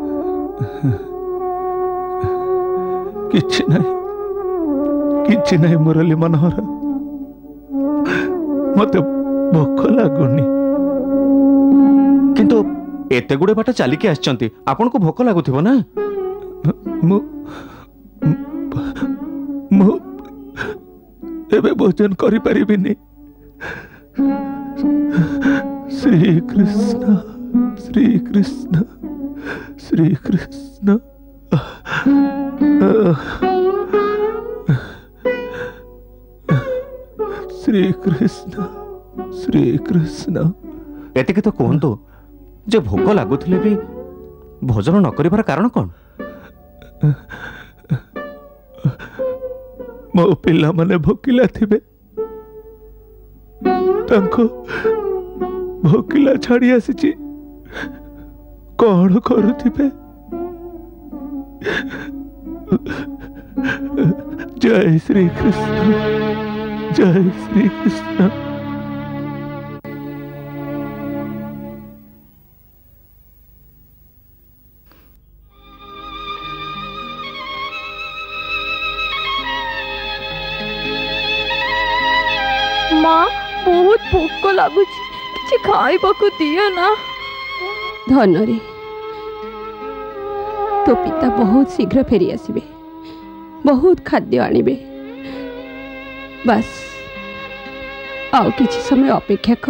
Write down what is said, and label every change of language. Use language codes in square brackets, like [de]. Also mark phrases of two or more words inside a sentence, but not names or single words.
[or] କିଛି ନାହିଁ ମୁରଲୀ ମନୋହର ମତେ ଭୋକ ଲାଗୁନି। କିନ୍ତୁ ଏତେ ଗୁଡ଼େ ବାଟ ଚାଲିକି ଆଛନ୍ତି ଆପଣ କୁ ଭୋକ ଲାଗୁଥିବ ନା? ମୁଁ ଏବେ ଭୋଜନ କରି ପାରିବିନି। श्री कृष्ण श्री कृष्ण श्री कृष्ण। श्री कृष्ण श्री कृष्ण। ଏତିକି ତ କୁହନ୍ତୁ ଯେ ଭୋକ ଲାଗୁଥିଲେ ବି ଭୋଜନ ନ କରିବାର କାରଣ କଣ? ମୋ ପିଲା ମାନେ ଭୋକିଲା ଥିବେ ତାଙ୍କୁ ଭୋକିଲା ଛାଡ଼ି ଆସିଛି କଣ କରୁଥିବେ। जय श्री कृष्ण जय श्री कृष्ण। ମାଁ ବହୁତ ଭୋକ ଲାଗୁଛି କିଛି ଖାଇବା ଦିଅ ନା। ଧନରେ ତୋ ପିତା ବହୁତ ଶୀଘ୍ର ଫେରି ଆସିବେ ବହୁତ ଖାଦ୍ୟ ଆଣିବେ ବସ ଆଉ କିଛି ସମୟ ଅପେକ୍ଷା କର।